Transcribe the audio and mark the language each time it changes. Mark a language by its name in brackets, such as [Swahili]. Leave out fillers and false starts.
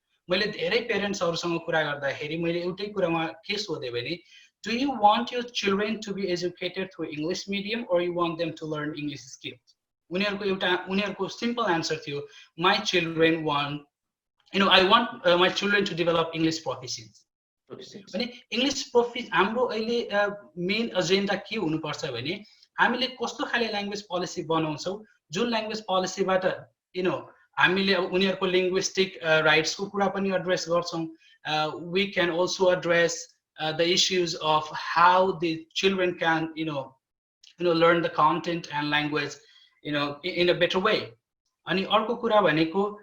[Nepali] मैले धेरै पेरेन्ट्सहरुसँग कुरा गर्दाखेरि मैले एउटै कुरामा के सोधे भने, [English] do you want your children to be educated through English medium or you want them to learn English skills? उनीहरुको simple answer थियो, my children want, you know, I want my children to develop English proficiency. [Nepali] भने English proficiency हाम्रो अहिले main agenda के हुनुपर्छ भने हामीले कस्तो खाले ल्याङ्ग्वेज पोलिसी बनाउँछौं जुन ल्याङ्ग्वेज पोलिसीबाट, you know, हामीले उनीहरुको linguistic rights को कुरा पनि एड्रेस गर्छौं. [English] We can also address the issues of how the children can, you know, learn the content and language, you know, in a better way. [Nepali] अनि अर्को कुरा भनेको